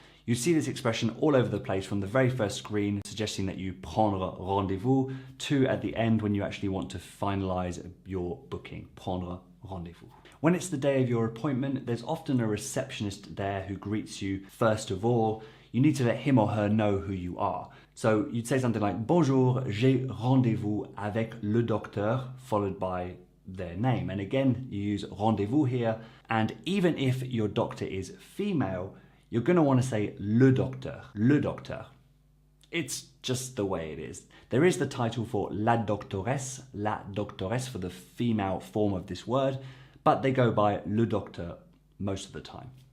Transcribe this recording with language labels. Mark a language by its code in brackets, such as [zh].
[en] You see this expression all over the place from the very first screen, suggesting that you [fr] prendre rendez-vous, [en] to at the end when you actually want to finalize your booking, [fr] prendre rendez-vous. [en] When it's the day of your appointment, there's often a receptionist there who greets you first of all. You need to let him or her know who you are. So you'd say something like, [fr] Bonjour, j'ai rendez-vous avec le docteur, [en] followed by their name. And again, you use rendezvous here. And even if your doctor is female, you're going to want to say [fr] le docteur, le docteur. [en] It's just the way it is. There is the title for la doctoresse for the female form of this word, but they go by le docteur most of the time.